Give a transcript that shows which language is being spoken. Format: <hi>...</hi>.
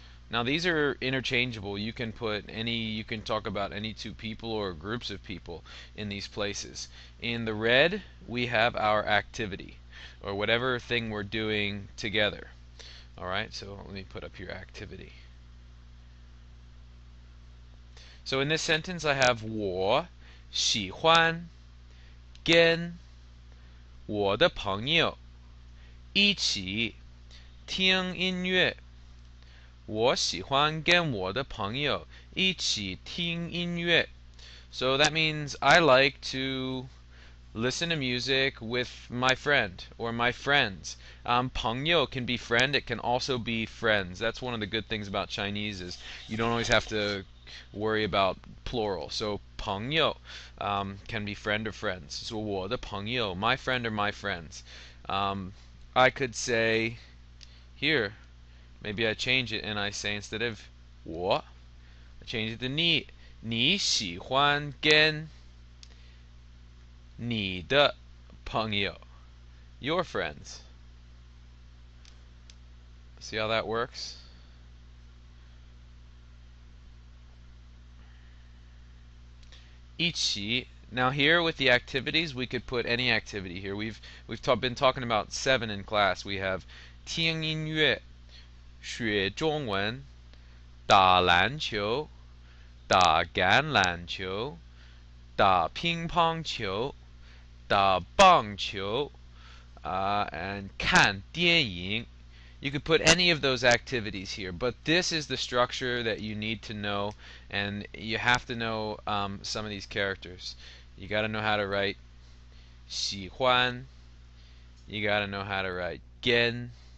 <en>Now these are interchangeable. You can talk about any two people or groups of people in these places. In the red, we have our activity, or whatever thing we're doing together. Alright, so let me put up here activity. So in this sentence I have</en> <zh>我喜欢跟我的朋友一起听音乐. 我喜欢跟我的朋友一起听音乐.</zh> <en>So that means I like to listen to music with my friend or my friends. 朋友 can be friend, it can also be friends. That's one of the good things about Chinese is you don't always have to worry about plural. So 朋友 can be friend or friends. So</en> <zh>我的朋友,</zh> <en>my friend or my friends. I could say here, maybe I change it and I say instead of 我, I change it to 你.</en> <zh>你喜欢跟你的朋友,</zh> <en>your friends. See how that works? Ichi. Now here with the activities, we could put any activity here. We've been talking about 7 in class. We have</en> <zh>听音乐, 学中文, 打篮球, 打橄榄球, 打乒乓球, 打棒球, and 看电影.</zh> <en>You could put any of those activities here, but this is the structure that you need to know, and you have to know some of these characters. You got to know how to write 喜欢. You got to know how to write 跟.</en>